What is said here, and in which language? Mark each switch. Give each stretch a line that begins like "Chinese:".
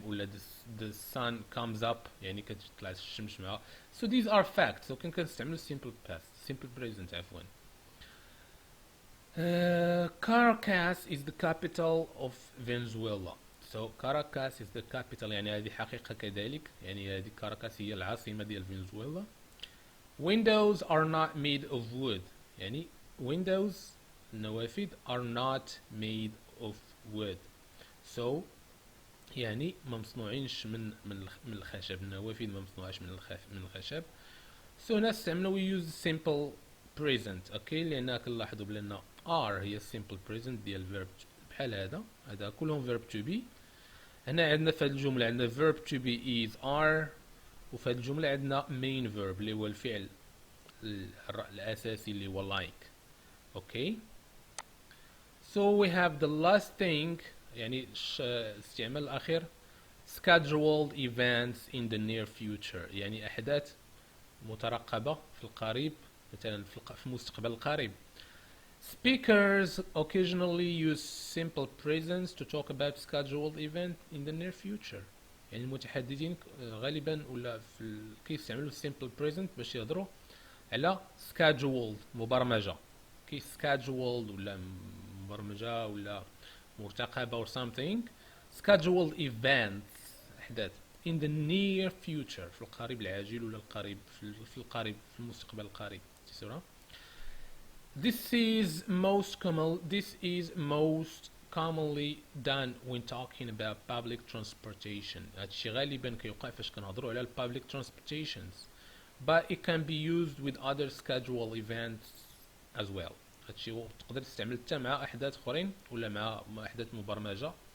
Arabic: ولا
English: the sun comes up
Arabic: يعني كتطلع الشمس معها.
English: So these are facts. So
Arabic: كنستعملوا
English: simple present
Arabic: عفوا.
English: Caracas is the capital of Venezuela. So Caracas is the capital.
Arabic: يعني هذه حقيقة كذلك. يعني هذه كاراكاس هي العاصمة ديال فنزويلا.
English: Windows are not made of wood. يعني windows النوافذ are not made of wood.
Arabic: So يعني ما مصنوعينش من الخشب. النوافذ ما مصنوعاش من الخشب.
English: So
Arabic: نستعملو
English: we use simple present.
Arabic: اوكي لأن كنلاحظوا بلي are هي simple present ديال verb بحال هذا كلهم verb to be. هنا عندنا في هذه الجملة عندنا verb to be is are، وفي هذه الجملة عندنا main verb اللي هو الفعل الأساسي اللي هو like.
English: okay. So we have the last thing
Arabic: يعني الاستعمال الأخير
English: scheduled events in the near future.
Arabic: يعني أحداث مترقبة في القريب، مثلا في المستقبل القريب.
English: Speakers occasionally use simple presents to talk about scheduled event in the near future.
Arabic: يعني المتحدثين غالبا ولا كيستعملوا simple present باش يهضروا على scheduled مبرمجة. scheduled ولا مبرمجة ولا مرتقبة or something. scheduled events أحداث
English: in the near future
Arabic: في القريب العاجل ولا القريب في المستقبل القريب.
English: This is most commonly done when talking about public transportation.
Arabic: هادشي غالبا كيوقع فاش كنهضروا على public transportations.
English: But it can be used with other scheduled events as well.
Arabic: هادشي تقدر تستعمل حتى مع أحداث أخرين ولا مع أحداث مبرمجة.